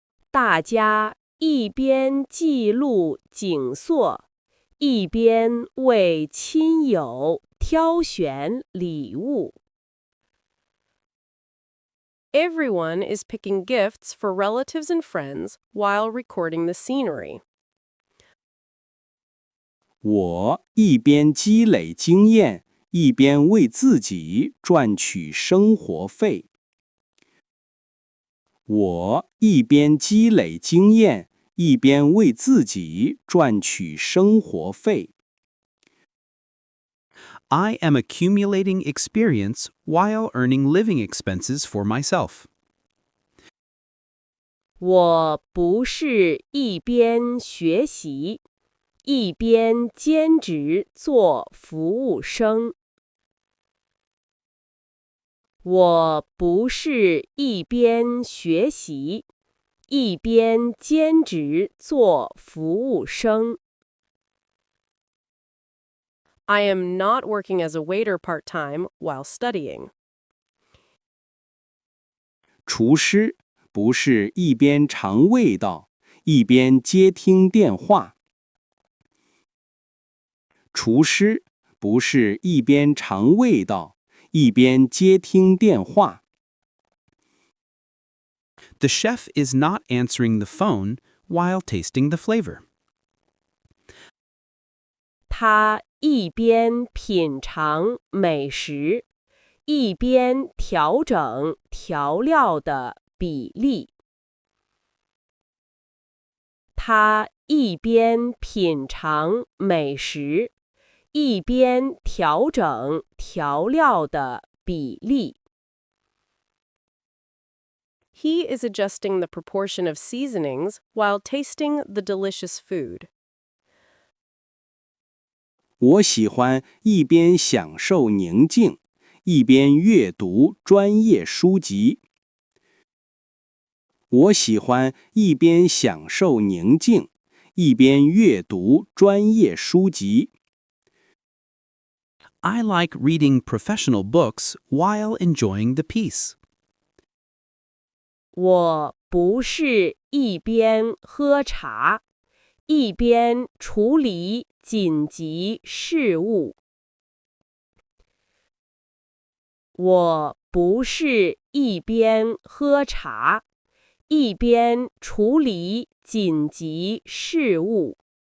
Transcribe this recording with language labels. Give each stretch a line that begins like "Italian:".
Chinese: 大家一边记录景色，一边为亲友挑选礼物。
English: Everyone is picking gifts for relatives and friends while recording the scenery.
Chinese: 我一边积累经验，一边为自己赚取生活费。我一边积累经验，一边为自己赚取生活费。
English: I am accumulating experience while earning living expenses for myself.
Chinese: 我不是一边学习，一边兼职做服务生。我不是一边学习，一边兼职做服务生。
English: I am not working as a waiter part-time while studying.
Chinese: 厨师不是一边尝味道，一边接听电话。厨师不是一边尝味道，一边接听电话。
English: The chef is not answering the phone while tasting the flavor.
Chinese: 他一边品尝美食，一边调整调料的比例。他一边品尝美食，一边调整调料的比例。
English: He is adjusting the proportion of seasonings while tasting the delicious food.
Chinese: 我喜欢一边享受宁静，一边阅读专业书籍。我喜欢一边享受宁静，一边阅读专业书籍。
English: I like reading professional books while enjoying the peace.
Chinese: 我不是一边喝茶，一边处理紧急事务。我不是一边喝茶，一边处理紧急事务。